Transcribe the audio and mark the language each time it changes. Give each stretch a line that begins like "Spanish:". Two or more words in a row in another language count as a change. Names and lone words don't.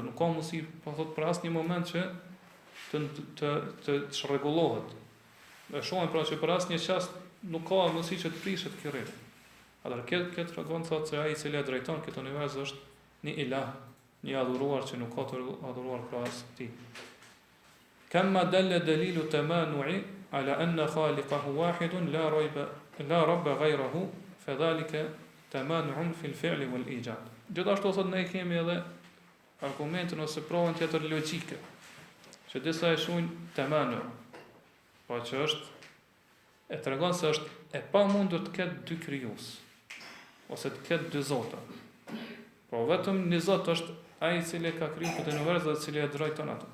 Albanian: Nuk ka mundësi, po thotë për asnjë moment që të çrregullohet. E shohim pra që për asnjë çast nuk ka mundësi që të prishet kjo rregull. Atëherë këtë tregon thotë se ai i cili drejton këtë univers është një ilah, një adhuruar që nuk ka të adhuruar krahas tij.
Arabic: كما دل دليل التمانع على أن خالقه واحد لا رب غيره فذلك تمانع في الفعل والإيجاد.
Albanian: Gjithashtu thot ne kemi edhe argumentin ose provën tjetër logjike, që disa e shohin tamanu, po që është e tregon se është e pamundur të ketë dy krijues ose të ketë dy zota. Po vetëm një Zot është ai i cili ka kriju këtë univers dhe i cili e drejton atë.